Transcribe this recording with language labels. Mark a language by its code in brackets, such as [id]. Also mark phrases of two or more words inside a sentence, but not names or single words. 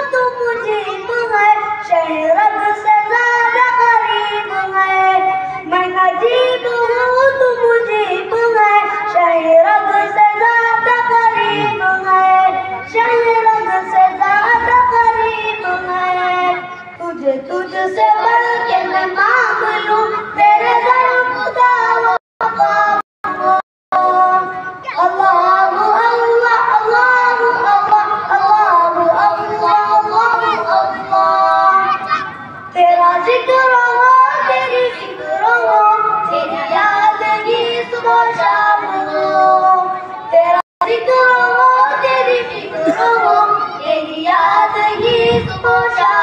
[hi] तू मुजीब है शहरग से ज़्यादा करीब है मैं नजीब हूँ तू मुजीब है शहरग से ज़्यादा करीब है शहरग से ज़्यादा करीब है तुझे तुझसे बढ़ के मैं मांग लूं तेरे दर खुदा [ar] الله الله الله الله الله الله الله الله [hi] अल्लाहु अल्लाह तेरा जिक्र हो तेरी फिक्र हो तेरी याद ही सुबह शाम हो तेरा जिक्र हो तेरी फिक्र हो तेरी याद ही सुबह